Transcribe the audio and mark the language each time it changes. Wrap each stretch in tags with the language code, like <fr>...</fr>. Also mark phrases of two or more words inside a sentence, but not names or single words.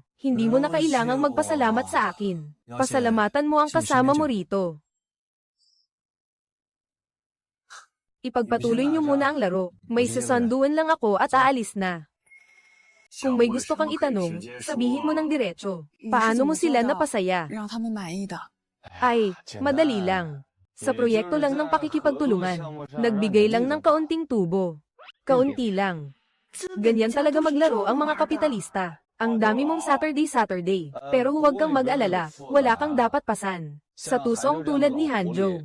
<tl>Hindi mo na kailangang magpasalamat sa akin. Pasalamatan mo ang kasama mo rito. Ipagpatuloy niyo muna ang laro. May susunduan lang ako at aalis na. Kung may gusto kang itanong, sabihin mo ng diretso. Paano mo sila napasaya?</tl> <zh>让他们满意的。</zh> <tl>Ay, madali lang. Sa proyekto lang ng pakikipagtulungan. Nagbigay lang ng kaunting tubo. Kaunti lang. Ganyan talaga maglaro ang mga kapitalista. Ang dami mong Saturday. Pero huwag kang mag-alala, wala kang dapat pasan. Sa tusong tulad ni Hanjo.</tl>